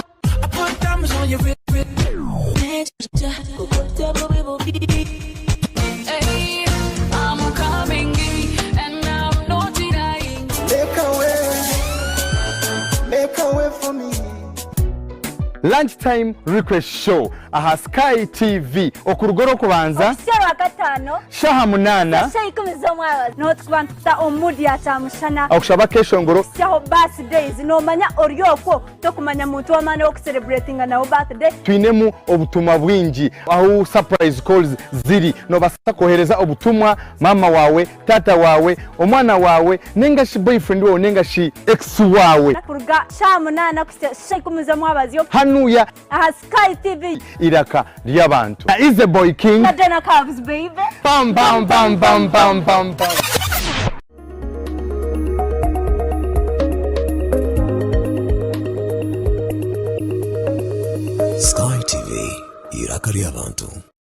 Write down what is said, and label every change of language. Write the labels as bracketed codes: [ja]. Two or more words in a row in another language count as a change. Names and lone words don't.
[en] I put diamonds on your wrist. Hey, I'm coming in and I'm not denying. Make a way for me. Lunchtime request show [nyn] aha Sky TV okurugoro kubanza Shawa gatano shaha munana shayi kumizo mwabaza no twanta omudi atamushana akushaba kesho ngoro shaho birthdays no manya oryoko to kumanya muntu wamane wo celebrating na birthday twinemu obutumwa bwingi aho [en] surprise calls [nyn] ziri no basa kohereza obutumwa mama wawe tata wawe omwana wawe nenga shi boyfriend wawe nenga shi ex wawe kuruga shaha munana shayi kumizo mwabaza hanuya aha Sky TV iraka ry'abantu [en] is the boy king Kadena Cubs baby bam bam bam bam bam bam bam [nyn] Sky TV iraka ry'abantu.